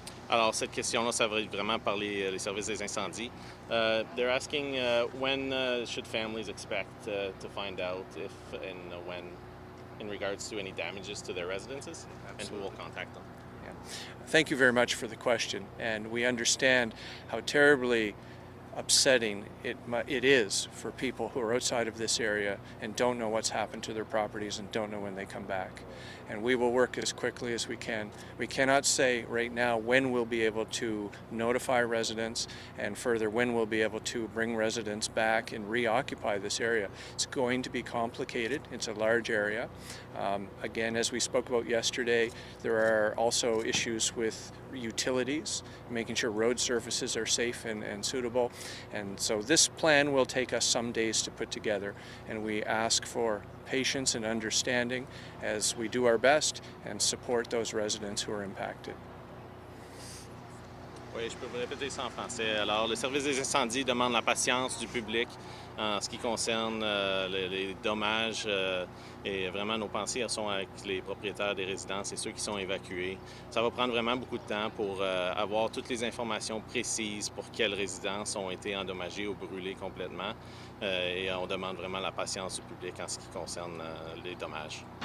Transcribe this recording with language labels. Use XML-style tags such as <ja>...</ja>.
<fr>Alors, cette question-là, ça va être vraiment par les services des incendies.</fr> <en>They're asking when should families expect to find out if and when in regards to any damages to their residences, and who will contact them. Yeah. Thank you very much for the question, and we understand how terribly upsetting it is for people who are outside of this area and don't know what's happened to their properties and don't know when they come back. And we will work as quickly as we can. We cannot say right now when we'll be able to notify residents, and further when we'll be able to bring residents back and reoccupy this area. It's going to be complicated. It's a large area. Again, as we spoke about yesterday, there are also issues with utilities, making sure road surfaces are safe and suitable. And so this plan will take us some days to put together, and we ask for patience and understanding as we do our best and support those residents who are impacted.</en> <fr>Oui, je peux vous répéter ça en français. Alors, le service des incendies demande la patience du public en ce qui concerne les dommages et vraiment nos pensées sont avec les propriétaires des résidences et ceux qui sont évacués. Ça va prendre vraiment beaucoup de temps pour avoir toutes les informations précises pour quelles résidences ont été endommagées ou brûlées complètement et on demande vraiment la patience du public en ce qui concerne les dommages.</fr>